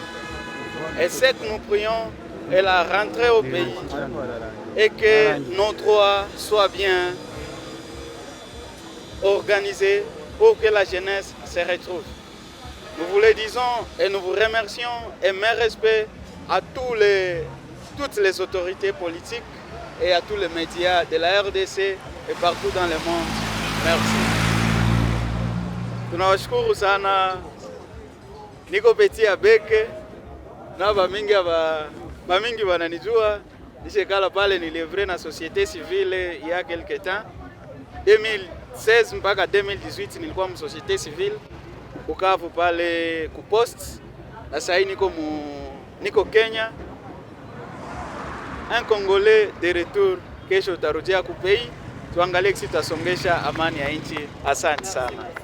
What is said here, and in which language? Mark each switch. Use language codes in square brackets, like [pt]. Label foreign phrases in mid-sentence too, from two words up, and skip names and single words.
[fr] Et ce que nous prions est la rentrée au pays et que nos droits soient bien organisés pour que la jeunesse se retrouve. Nous vous le disons et nous vous remercions et mes respects à toutes les autorités politiques et à tous les médias de la RDC et partout dans le monde. Merci. [sw] Tunawashukuru sana. Niko Petit Abeke na bamingi wananijua. Nishekala pale nilivre na [fr] société civile il y a quelque temps. [sw] 2016 mpaka 2018 nilikuwa mu [fr] société civile [sw] Bukavu pale ku post. Na sasa niko Kenya. [fr] Un Congolais de retour, [sw] kesho utarudia ku pays. Tuangalie kisi tutasongesha amani ya nchi. Asante sana.